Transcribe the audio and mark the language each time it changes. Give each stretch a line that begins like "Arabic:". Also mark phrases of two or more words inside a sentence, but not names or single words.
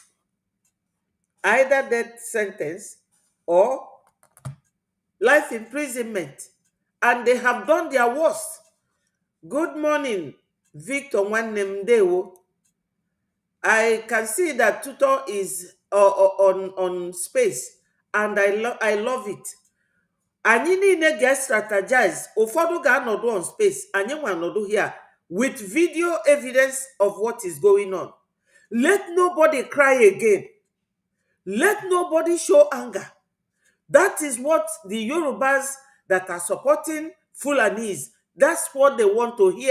English: Either death sentence or life imprisonment. And they have done their worst. Good morning, Victor Nwanemdewo. I can see that Tutor is on space, and I love it.
Igbo: Anyị niile ga-strategize. Ụfọdụ ga-anọdụ
English: on space,
Igbo: anyị nwa anọdụ
English: here with video evidence of what is going on. Let nobody cry again. Let nobody show anger. That is what the Yorubas that are supporting Fulanis, that's what they want to hear.